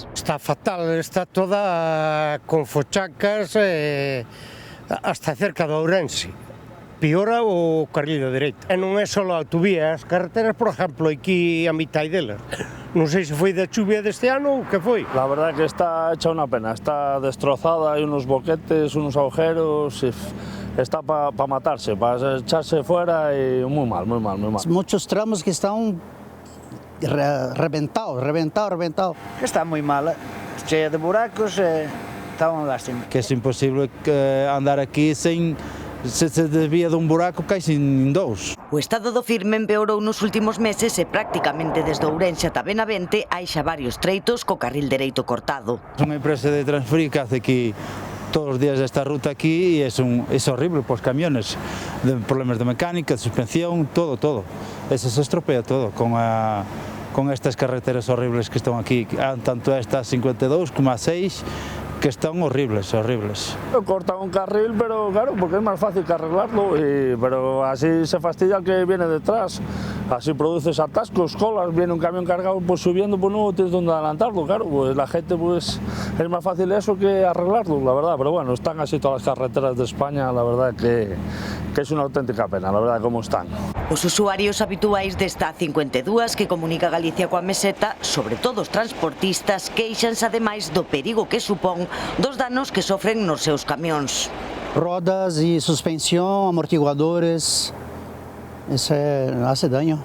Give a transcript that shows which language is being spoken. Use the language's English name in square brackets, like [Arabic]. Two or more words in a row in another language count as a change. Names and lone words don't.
[Spanish] Está fatal, está toda con fochancas hasta cerca de Ourense. [Galician] Piora o carril do dereito. E non é só a autovía, as carreteras, por exemplo, aquí a mitad delas. Non sei se foi da chuvia deste ano ou que foi. [Spanish] La verdad que está hecha una pena, está destrozada, hai unos boquetes, unos agujeros, está para matarse, para echarse fuera [Galician] e moi mal. [Spanish] Muchos tramos que están reventados. [Galician] Está moi mala, cheia de buracos, está unha lástima. Que é imposible andar aquí sen... Se desvía dun buraco, cae sin dous. O estado do firme empeorou nos últimos meses e prácticamente desde Ourense ata Benavente hai xa varios treitos co carril dereito cortado. É unha empresa de transferir que hace aquí todos os días esta ruta aquí e é horrible para os camiones, de problemas de mecánica, de suspensión, todo. [Spanish] Eso se estropea todo con estas carreteras horribles que están aquí, tanto esta 52 como a 6, que están horribles. Cortan un carril, pero claro, porque es más fácil que arreglarlo, pero así se fastidia el que viene detrás. Así produces atascos, colas, viene un camión cargado pues subiendo, pues no tienes donde adelantarlo, claro, pues la gente pues es más fácil eso que arreglarlo, la verdad, pero bueno, están así todas las carreteras de España, la verdad que es una auténtica pena, la verdad, como están. [Galician] Os usuarios habituais desta A52 que comunica Galicia coa meseta, sobre todo os transportistas, queixanse ademais do perigo que supón dos danos que sofren nos seus camións. Rodas e suspensión, amortiguadores, isso hace daño.